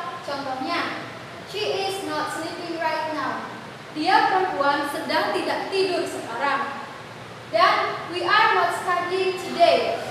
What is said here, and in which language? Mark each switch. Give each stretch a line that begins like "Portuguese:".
Indonesian: Contohnya,
English: she is not sleeping right now.
Indonesian: Dia perempuan sedang tidak tidur sekarang. Dan
English: we are not studying today.